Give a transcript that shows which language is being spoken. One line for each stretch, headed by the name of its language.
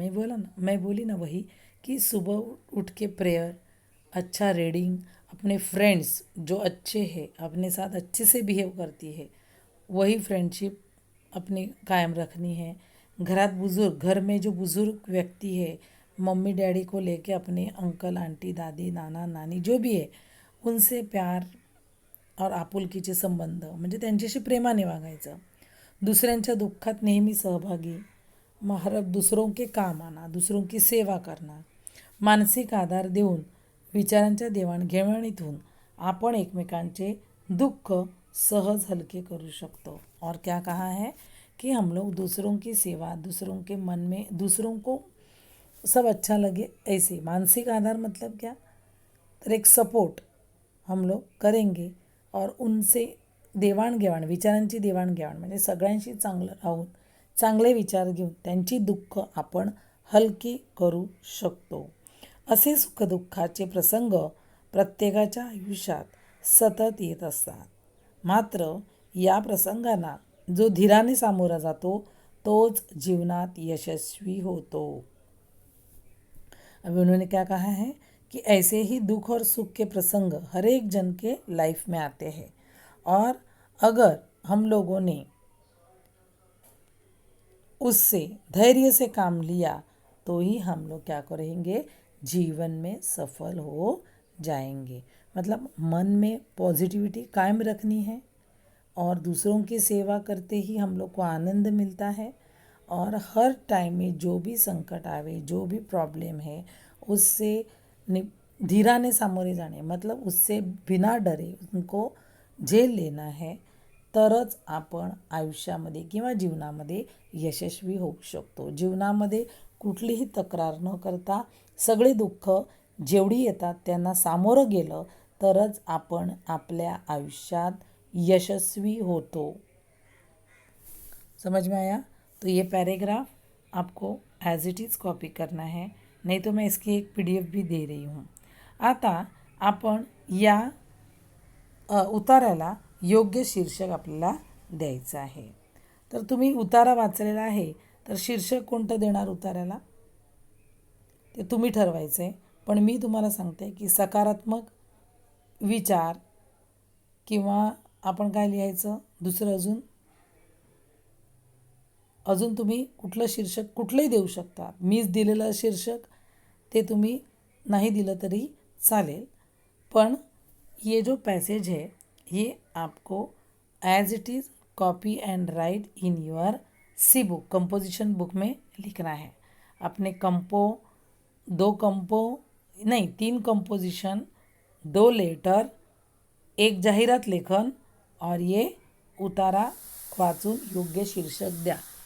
Hindi: मैं बोली ना वही कि सुबह उठ के प्रेयर, अच्छा रीडिंग, अपने फ्रेंड्स जो अच्छे हैं, अपने साथ अच्छे से बिहेव करती है, वही फ्रेंडशिप अपनी कायम रखनी है. घर में जो बुज़ुर्ग व्यक्ति है, मम्मी डैडी को लेके अपने अंकल आंटी दादी नाना नानी जो भी है उनसे प्यार और
Marathi: आपुलकीचे संबंध, म्हणजे त्यांच्याशी प्रेमाने वागायचं. दुसऱ्यांच्या दुःखात नेहमी सहभागी,
Hindi: दूसरों के काम आना, दूसरों की सेवा करना,
Marathi: मानसिक आधार देऊन विचारांच्या देवाणघेवाणीतून आपण एकमेकांचे दुःख सहज हलके करू शकतो.
Hindi: और क्या कहा है कि हम लोग दूसरों की सेवा, दूसरों के मन में दूसरों को सब अच्छा लगे ऐसे. मानसिक आधार मतलब क्या,
Marathi: तर
Hindi: एक सपोर्ट हम लोग करेंगे और उनसे
Marathi: विचारांची देवाणघेवाण म्हणजे सगळ्यांशी चांगलं राहून चांगले विचार घेऊन त्यांची दुःख आपण हलकी करू शकतो. असे सुखदुःखाचे प्रसंग प्रत्येकाच्या आयुष्यात सतत येत असतात. मात्र या प्रसंगांना जो धीराने सामोरा जातो तोच जीवनात यशस्वी होतो।
Hindi: अभी उन्होंने क्या कहा है कि ऐसे ही दुख और सुख के प्रसंग हर एक जन के लाइफ में आते हैं, और अगर हम लोगों ने उससे धैर्य से काम लिया तो ही हम लोग क्या करेंगे, जीवन में सफल हो जाएंगे। मतलब मन में पॉजिटिविटी कायम रखनी है, और दूसरों की सेवा करते ही हम लोग को आनंद मिलता है। और हर टाइम में जो भी संकट आवे, जो भी प्रॉब्लेम है, उससे
Marathi: धीराने सामोरे जाणे,
Hindi: मतलब उससे बिना डरे उनको झेल लेना है,
Marathi: तरच आपण आयुष्यामध्ये किंवा जीवनामध्ये यशस्वी होऊ शकतो। जीवनामध्ये कुठलीही तक्रार न करता सगळे दुःख जेवढी येतात त्यांना सामोरं गेलं तरच आपण आपल्या आयुष्यात यशस्वी होतो।
Hindi: समझ में आया? तो ये पैराग्राफ आपको
English: as it is copy
Hindi: करना है, नहीं तो मैं इसकी एक PDF भी दे रही हूँ।
Marathi: आता आपण या उताराला योग्य शीर्षक आपल्याला द्यायचं आहे। तर तुम्ही उतारा वाचलेला आहे, तर शीर्षक कोणतं देणार उताराला ते तुम्ही ठरवायचं आहे। पण मी तुम्हाला सांगते की सकारात्मक विचार, किंवा आपण काय लिहायचं दुसरं अजून तुम्ही कुठलं शीर्षक कुठलंही देऊ शकता। मीच दिलेलं शीर्षक ते तुम्ही नाही दिलं तरी चालेल, पण
Hindi: ये जो पैसेज है ये आपको as it is
English: copy and write in your C book,
Hindi: composition book में लिखना है। अपने तीन कंपोजिशन, 2 लेटर, 1 जाहिरात लेखन और ये
Marathi: उतारा वाचून योग्य शीर्षक द्या।